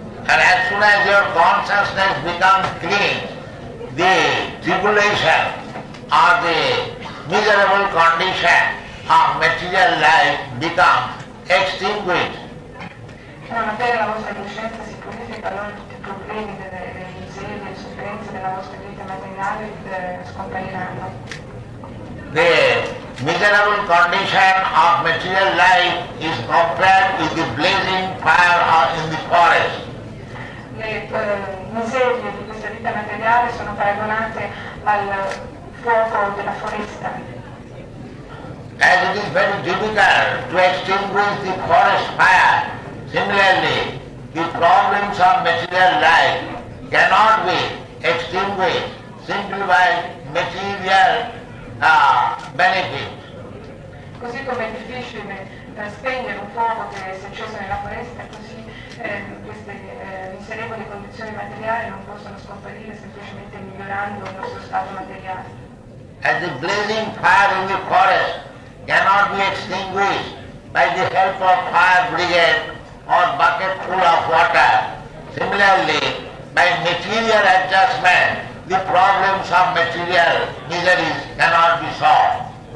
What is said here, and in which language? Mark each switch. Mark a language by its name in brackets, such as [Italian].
[English] And as soon as your consciousness becomes clean, the tribulation or the miserable condition of material life becomes extinguished. [Italian] Non appena la vostra coscienza si purifica, allora tutti i problemi, le miserie, le sofferenze della vostra vita materiale scompariranno. [English] The miserable condition of material life is compared with the blazing fire in the forest. [Italian] Le miserie di questa vita materiale sono paragonate al fuoco della foresta. [English] As it is very difficult to extinguish the forest fire, similarly, the problems of material life cannot be extinguished simply by material benefits. [Italian] Così come è difficile spegnere un fuoco che si è acceso nella foresta, così queste miserevoli condizioni materiali non possono scomparire semplicemente migliorando il nostro stato materiale. [English] As the blazing fire in the forest cannot be extinguished by the help of fire brigade or bucket full of water, similarly, by material adjustment, the problems of material miseries cannot be solved.